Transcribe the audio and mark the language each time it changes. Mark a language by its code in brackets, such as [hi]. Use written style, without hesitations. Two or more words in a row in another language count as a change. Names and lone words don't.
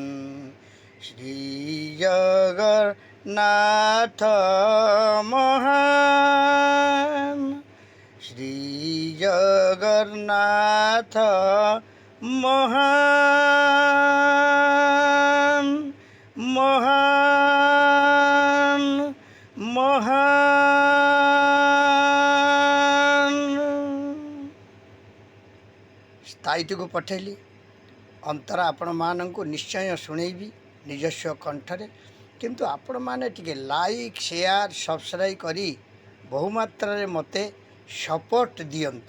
[bn] শ্রী জগন্নাথ মহান, শ্রী জগন্নাথ মহান, মহান, মহান। [or] ସ୍ଥାୟୀଟିକୁ ପଠାଇଲି, ଅନ୍ତରା ଆପଣମାନଙ୍କୁ ନିଶ୍ଚୟ ଶୁଣେଇବି ନିଜସ୍ୱ କଣ୍ଠରେ। କିନ୍ତୁ ଆପଣମାନେ ଟିକେ [en] like, share, subscribe [or] କରି ବହୁମାତ୍ରାରେ ମୋତେ ସପୋର୍ଟ ଦିଅନ୍ତୁ।